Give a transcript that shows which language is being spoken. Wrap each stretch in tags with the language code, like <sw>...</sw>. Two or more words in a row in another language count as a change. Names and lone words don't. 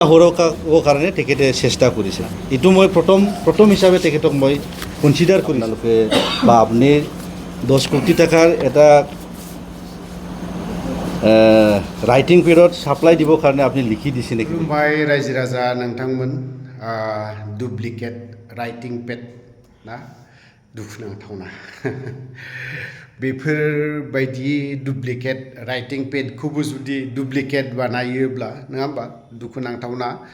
<as>সৰকাবৰ কাৰণে তেখেতে চেষ্টা কৰিছে। এইটো মই প্ৰথম হিচাপে তেখেতক মই কনচিডাৰ কৰি আপোনালোকে বা আপুনি 10 কোটি টকাৰ এটা</as> <en>writing pad</en> <as>সাপ্লাই দিবৰ কাৰণে আপুনি লিখি দিছে নেকি?</as> <brx>खुलुमबाय रायजो राजा नोंथांमोन</brx> <en>duplicate writing pad</en> <brx>ना दुखुनांथावना बेफोरबायदि</brx> <en>duplicate writing pad</en> <brx>जुदि डुप्लिकेट बानायोब्ला नङा होमबा दुखुनांथावना</brx>